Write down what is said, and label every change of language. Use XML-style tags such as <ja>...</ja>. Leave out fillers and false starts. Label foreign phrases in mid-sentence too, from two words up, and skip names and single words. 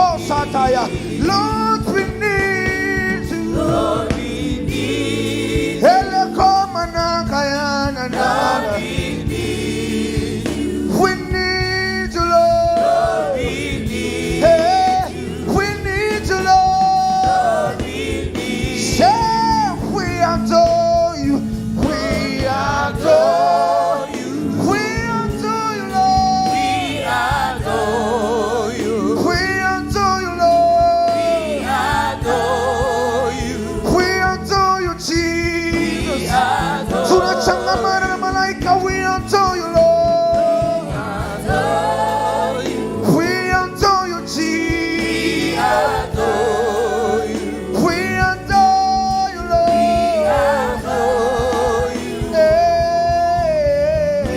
<en>sataya. Lord, we need you. Lord, we need you. Hele koma na kayana na. Lord, we need you. We need you, Lord. Lord, we need Hey, we need you, Lord. Lord, we need Say, we adore you. We adore you. We adore you, Lord. we adore you. We adore you, Lord. We adore you. We adore you, Jesus. We adore</en> <sw>Tunachangamana na malaika.</sw> <en>We adore you, Lord. you. We adore you, We Jesus. adore you. We adore you, Lord. Adore you. Hey.</en>